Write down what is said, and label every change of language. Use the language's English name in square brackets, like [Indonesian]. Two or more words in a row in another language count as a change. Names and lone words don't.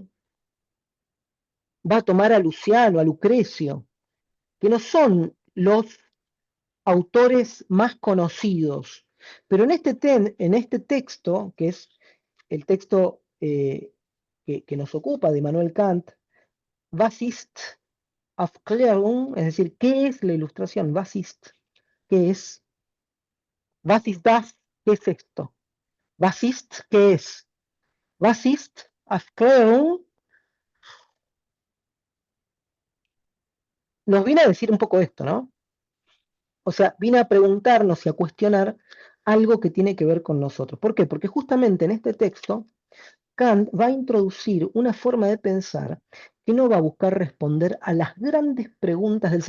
[Spanish] Va a tomar a Luciano, a Lucrecio, que no son los autores más conocidos. Pero en este texto, que es el texto que nos ocupa de Immanuel Kant, Was ist Aufklärung? Es decir, ¿qué es la ilustración? [German] Was ist, [Spanish] ¿qué es? [German] Was ist das? [Spanish] ¿Qué es esto? [German] Was ist, [Spanish] ¿qué es? [German] Was ist Aufklärung? [Spanish] Nos viene a decir un poco esto, ¿no? O sea, viene a preguntarnos y a cuestionar algo que tiene que ver con nosotros. ¿Por qué? Porque justamente en este texto Kant va a introducir una forma de pensar que no va a buscar responder a las grandes preguntas del ser.